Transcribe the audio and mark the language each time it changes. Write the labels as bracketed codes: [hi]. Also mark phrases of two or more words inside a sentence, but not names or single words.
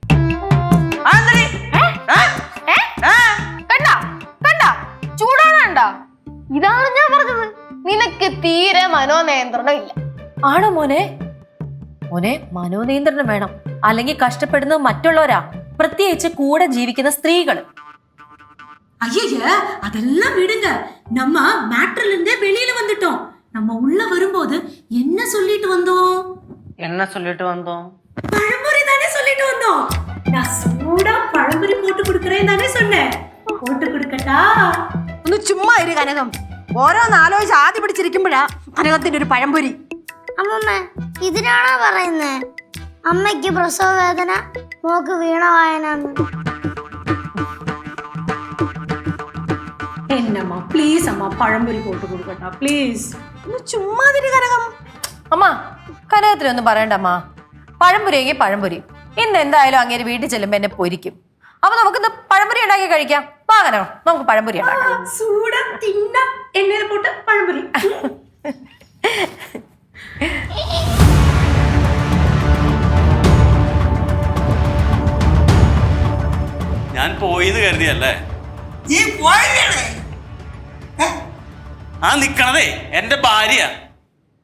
[ml] കണ്ട ചൂടാണണ്ട. ഇതാണ് ഞാൻ പറഞ്ഞത്, നിനക്ക് തീരെ മനോനിയന്ത്രണം ഇല്ല. ആണോ മോനെ? മോനെ, മനോനിയന്ത്രണം വേണം. അല്ലെങ്കിൽ കഷ്ടപ്പെടുന്നത് മറ്റുള്ളവരാ, പ്രത്യേകിച്ച് കൂടെ ജീവിക്കുന്ന സ്ത്രീകള്. [ta] ஐய அதெல்லாம் விடுங்க. நம்ம மேட்ரில இருந்தே வெளியில வந்துட்டோம். நம்ம உள்ள வரும்போது என்ன சொல்லிட்டு வந்தோம்? பழம்பொரி தானே சொல்லிட்டு வந்தோம். நான் சூடா பழம்பொரி போட்டு கொடுக்கறேன் தானே சொன்னேன். [ml] போட்டு കൊടുക്കട്ടാ? ഒന്ന് ചുമ്മാ ഇരു കനകം. ഓരോന്ന് ആലോചിച്ച് ആദ്യ പിടിച്ചിരിക്കുമ്പോഴാ കനകത്തിന്റെ ഒരു പഴംപൊരി. അമ്മമ്മ ഇതിനാണോ പറയുന്നേ അമ്മയ്ക്ക് പ്രസവ വേദന, മോക്ക് വീണവായനാന്ന്? [ta] என்னம்மா ப்ளீஸ் அம்மா பழம்பொரி போட்டு கொடுக்கட்டா ப்ளீஸ்? [ml] ഒന്ന് ചുമ്മാ ഇരു കനകം. അമ്മ, കനകത്തിനൊന്നും പറയണ്ട അമ്മ. പഴംപൊരിയെങ്കിൽ പഴംപൊരി. ഇന്ന് എന്തായാലും അങ്ങേര് വീട്ടിൽ ചെല്ലുമ്പോ എന്നെ പൊരിക്കും. അപ്പൊ നമുക്കിന്ന് പഴംപൊരി ഉണ്ടാക്കി കഴിക്കാം. വാങ്ങനോ, നമുക്ക് പഴംപൊരി ഉണ്ടാക്കാം. [ta] சூடா தின்னா எண்ணெயில போட்டு பழம்பொரி. [ml] ഞാൻ പോയിന്ന് കരുതിയല്ലേ? നീ പോയില്ലേ? ആ നിക്കണതേ എന്റെ ഭാര്യ.